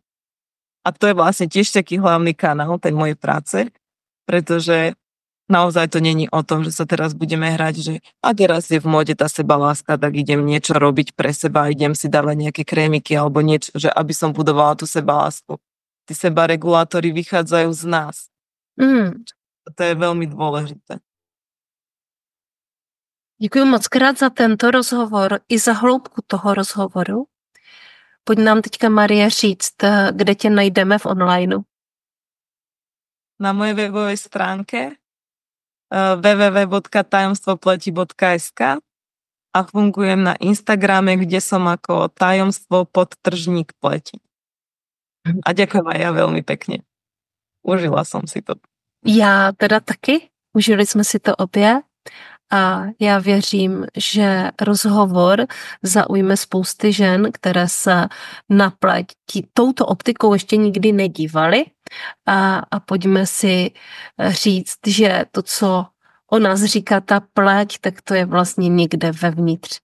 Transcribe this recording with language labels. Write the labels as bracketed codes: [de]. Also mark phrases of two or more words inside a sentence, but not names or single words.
[sk] A to je vlastne tiež taký hlavný kanál tej mojej práce, pretože naozaj to není o tom, že sa teraz budeme hrať, že a teraz je v móde tá sebaláska, tak idem niečo robiť pre seba, idem si dávať nejaké krémiky alebo niečo, že aby som budovala tú sebalásku. Tí sebaregulátory vychádzajú z nás. To je veľmi dôležité. [cs] Děkuji moc krát za tento rozhovor i za hloubku toho rozhovoru. Pojď nám teďka, Marie, říct, kde tě najdeme v onlineu. [sk] Na mojej webovej stránke www.tajomstvopleti.sk a fungujem na Instagrame, kde som ako tajomstvo_pleti. A ďakujem aj ja veľmi pekne. Užila som si to. [cs] Já teda taky. Užili jsme si to obě. A já věřím, že rozhovor zaujme spousty žen, které se na pleť touto optikou ještě nikdy nedívaly. A pojďme si říct, že to, co o nás říká ta pleť, tak to je vlastně někde vevnitř.